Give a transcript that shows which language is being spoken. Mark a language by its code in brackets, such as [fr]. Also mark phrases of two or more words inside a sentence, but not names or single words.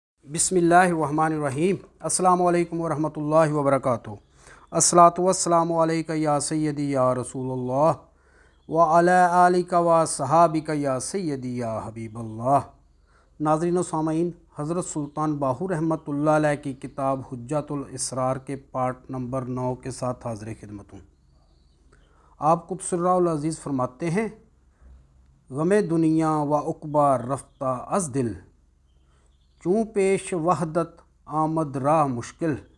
[ar] بسم الله الرحمن الرحيم. السلام عليكم ورحمة الله وبركاته. الصلاة والسلام عليك يا سيدي يا رسول الله وعلى آلك وصحابك يا سيدي يا حبيب الله. [ur] ناظرین و سامعین، حضرت سلطان باہو رحمۃ اللہ علیہ کی کتاب حجۃ الاسرار کے [en] part number [ur] 9 کے ساتھ حاضر خدمت ہوں. آپ قدس سرہ العزیز فرماتے ہیں, [fa] غم دنیا و عقبی رفته از دل، چو پیش وحدت آمد راه مشکل.